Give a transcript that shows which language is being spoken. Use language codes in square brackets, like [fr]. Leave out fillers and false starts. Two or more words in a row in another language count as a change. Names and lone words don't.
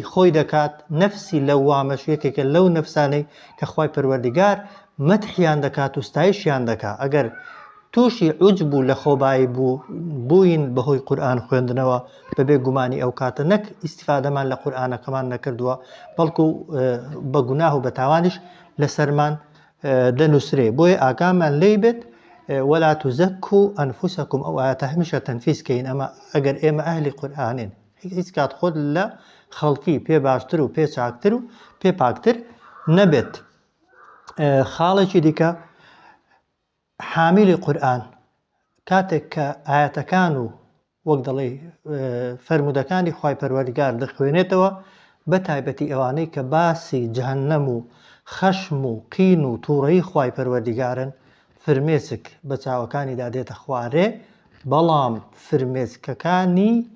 [ckb] خۆی دەکات نەفسی لەوامەش یەکێکە لەو نەفسانەی کە خوای پەروەردگار مەدحیان دەکات و ستایشیان دەکات ئەگەر تووشی عوجب و لە خۆبایی بووین بەهۆی قورئان خوێندنەوە بەبێ گومانی ئەو کاتە نەک ئیستیفادەمان لە قورئانەکەمان نەکردووە بەڵکو بە گوناه و بە تاوانیش لەسەرمان دەنووسرێ بۆیە ئاگامان لێی بێت [ar] ولا تزكوا أنفسكم [ckb] أو ئاەتە هەمیشە تەنفیسکەین ئەمە ئەگەر ئێمە ئەهلی قورئانین هیچ کات خۆت لە خەڵکی پێ باشتر و پێ چاکتر و پێ پاکتر نەبێت. خاڵێکی دیکە حاملی قورئان کاتێک کە ئاەتەکان و وەک دەڵێ فەرمودەکانی خوای پەروەردگار دەخوێنێتەوە بە تایبەتی ئەوانەی کە باسی جەهەنەم و خەشم و قین و تووڕەیی خوای پەروەردگارن فرمێسک بە چاوەکانیدا دێتە خوارێ بەڵام فرمێسکەکانی